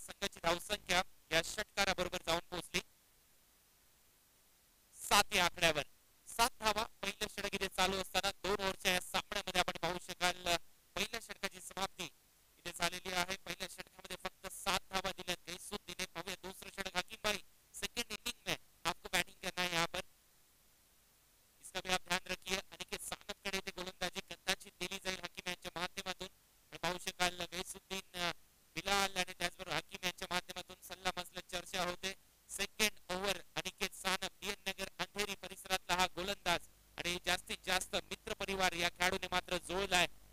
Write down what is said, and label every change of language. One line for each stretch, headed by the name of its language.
Marathi: संघाची धावसंख्या या षटकाराबरोबर जाऊन पोहोचली 7 या आकड्यावर. 7 धावा पहिल्या षटक इथे चालू असताना 2 ओव्हरच्या या सामन्यामध्ये आपण पाहू शकाल पहिल्या षटकाची समाप्ती इथे झालेली आहे. पहिल्या षटकामध्ये फक्त 7 धावा दिल्या गैसुद्दीन. पाहूया दुसरं षटक.
Hindi: हकीम भाई सेकंड इनिंग में आपको बैटिंग करना है यहाँ पर, इसका भी आप ध्यान रखिए.
Marathi: अनिकेत सानपकडे इथे गोलंदाजी कदाचित दिली जाईल हकीम यांच्या माध्यमातून. पाहू शकाल गैसुद्दीन बिलाल आणि त्याचबरोबर हकीम यांच्या माध्यमातून सल्ला मसलत चर्चा होते. Second over Aniket Sanap DN नगर अंधेरी परिसरातला हा गोलंदाज आणि जास्तीत जास्त मित्र परिवार या खेळाडूने मात्र जोडलाय.